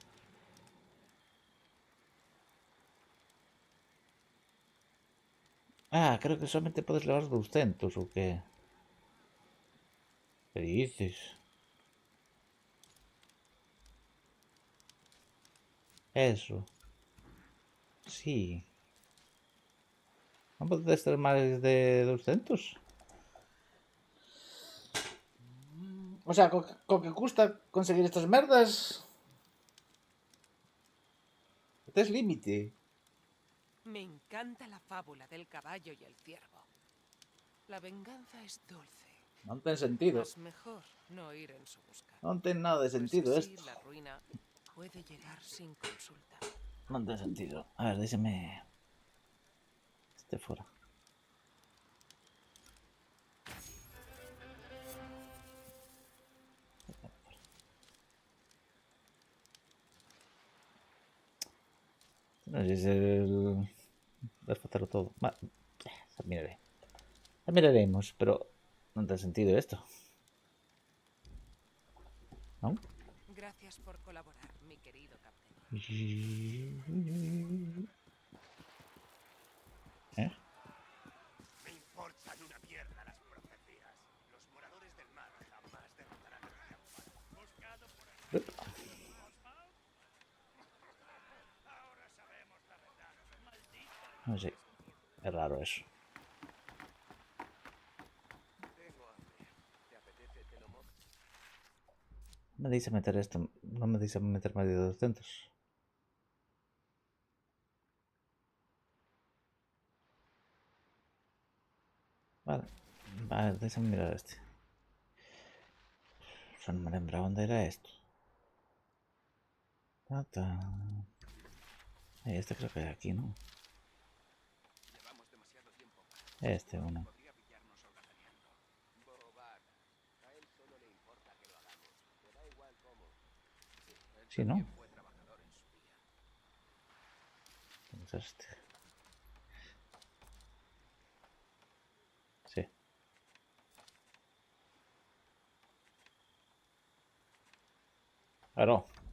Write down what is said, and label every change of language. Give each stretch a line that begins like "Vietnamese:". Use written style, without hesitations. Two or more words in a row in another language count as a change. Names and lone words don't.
Spanish: Ah, creo que solamente puedes llevar 200 o qué. ¿Qué dices? Eso. Sí.
Galician: Non podes ter máis de 200? O sea, co que custa conseguir estas merdas... Tes límite.
Spanish: Me encanta la fábula del caballo y el ciervo. La venganza es dulce.
Galician: Non ten sentido.
Spanish: Mas mejor no ir en su busca.
Galician: Non ten nada de
Spanish: Pues
Galician: sentido
Spanish: así
Galician: esto.
Spanish: la ruina puede llegar sin consulta.
Galician: Non ten sentido. A ver, déxeme... Este fora. Non sei se debes facelo todo. Xa miraré. Xa miraremos, pero non ten sentido isto. Non?
Spanish: Gracias por colaborar, mi querido capitán. Me importan una mierda las profecías. Los moradores del mar jamás derrotarán al rey humano. Buscado por el... Ahora sabemos la verdad. Maldito.
Galician: Non sei. É raro eso.
Spanish: Tengo hambre. ¿Te apetece Telomok?
Galician: Me deixa meter isto. Non me deixa meter máis de 200.
Spanish: Vale.
Galician: Vale, déxame mirar este. Xa non me lembra onde era isto. Este creo que é aquí, non?
Spanish: Llevamos demasiado tiempo.
Galician: Este o non.
Spanish: Podría pillarnos holgazaneando. Bobada. A él solo le importa que lo hagamos. Le da igual cómo. Sí, Sí, ¿no? también fue trabajador en su día. ¿Dónde está este? Sí. Claro.